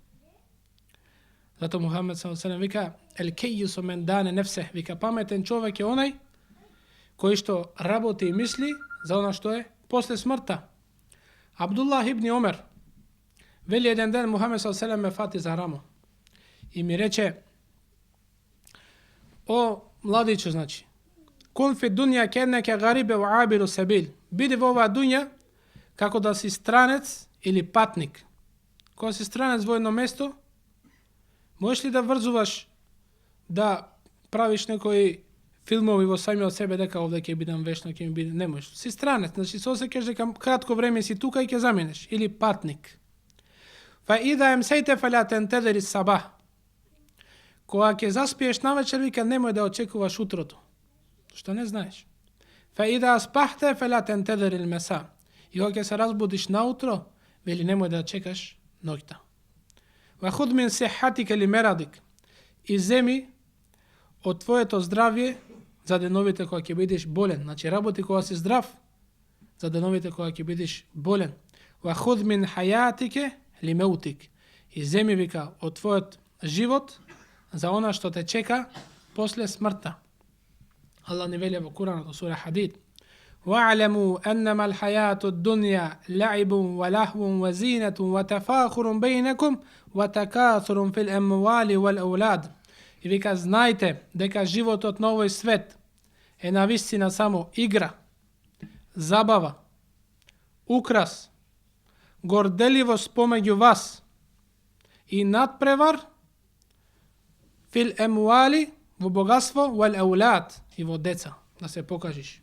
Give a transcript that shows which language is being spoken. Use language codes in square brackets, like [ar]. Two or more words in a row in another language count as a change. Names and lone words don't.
[mk] Зато Мухамед ﷺ вика, [ar] الكيس من دان نفسه, [mk] вика, паметен човек е онај кој што работи и мисли за она што е после смртта. Абдуллах ибн Омер вели, еден ден Мухамед ﷺ ме фати за рамо и ми рече, о младичо, значи, [ar] كن في الدنيا كأنك غريب و عابر سبيل, [mk] биди во оваа дуња како да си странец или патник. Кога си странец во едно место, Можеш ли да врзуваш да правиш некои филмови во самиот себе дека овде ќе бидам вечно, ќе ми биде, не можеш. Си странец, значи се осеќаш дека кратко време си тука и ќе заминеш, или патник. [ar] فإذا أمسيت فلا تنتظر الصباح. [mk] Кога ќе заспиеш навечер, вика немој да очекуваш утрото, што не знаеш. [ar] فإذا أصبحت فلا تنتظر المساء. [mk] И кога ќе се разбудиш наутро, вели немој да чекаш ноќта. [ar] وخذ من صحتك لمرضك. [mk] И земи од твоето здравје за деновите кога ќе бидеш болен. Значи работи кога си здрав, за деновите кога ќе бидеш болен. [ar] وخذ من حياتك لموتك. [mk] И земи, вика, од твојот живот за она што те чека после смртта. Allah ни вели во Куранот, [ar] сура Хадид: وَاعْلَمُوا أَنَّمَا الْحَيَاةُ الدُّنْيَا لَعِبٌ وَلَهْوٌ وَزِينَةٌ وَتَفَاخُرٌ بَيْنَكُمْ وَتَكَاثُرٌ فِي الْأَمْوَالِ وَالْأَوْلَادِ. [mk] И вика, знајте дека животот на овој свет е навистина само игра, забава, украс, горделивост помеѓу вас и надпревар [ar] في الأموال, [mk] во богатство, [ar] والأولاد, [mk] и во деца, да се покажиш.